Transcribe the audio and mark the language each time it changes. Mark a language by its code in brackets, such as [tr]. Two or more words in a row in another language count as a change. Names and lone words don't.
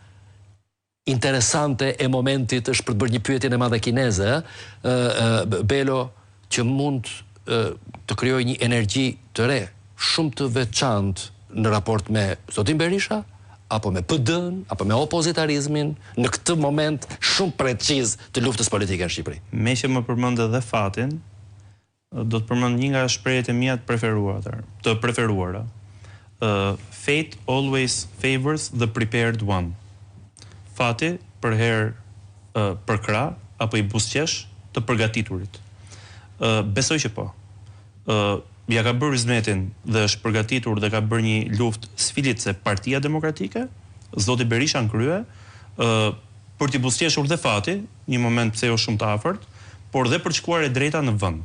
[sq] interesante e momentit, është për të bërë një pyetje e madhe kineze, Belo, që mund të krijojë një energji të re, shumë të veçantë në raport me Zotin Berisha, apo me PD-n, apo me opozitarizmin, në këtë moment shumë preciz të luftës politike në Shqipëri. Me që më përmend edhe fatin, do të përmend një nga shprehjet e mia të preferuara. [en] Fate always favors the prepared one. [sq] Fati për herë përkra apo i buzëqesh të përgatiturit. Besoj që po. Ja ka bërë hizmetin dhe është përgatitur dhe ka bërë një luftë sfilitse Partia Demokratike, Zoti Berisha në krye, për t'i buzëqeshur dhe fati, një moment pse jo shumë të afërt, por dhe për të shkuar e drejta në vend.